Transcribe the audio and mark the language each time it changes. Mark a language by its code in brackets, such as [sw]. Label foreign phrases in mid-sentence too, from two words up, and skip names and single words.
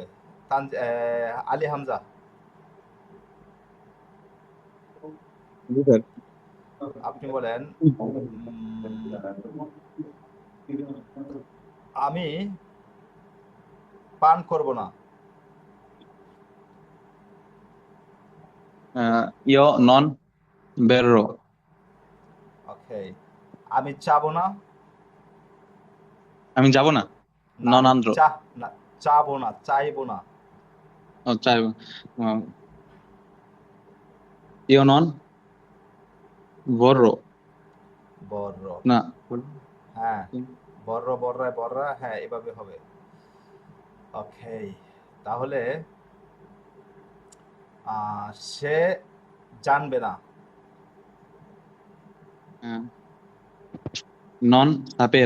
[bn] আলী হামজা জি স্যার। আপনি বলেন, আমি পান করব না। [it] Io non berrò. [bn] ওকে, আমি চাবো না। আমি যাব না। না, Non আমি andrò. না, চাবো না, চাইবো না। [it] Cioè, io non vorrò. [bn] বর্র, না হ্যাঁ, বর্র, বর্রায় বর্রা, হ্যাঁ, এভাবে হবে। ওকে, তাহলে সে জানবে না। [it] non saperà.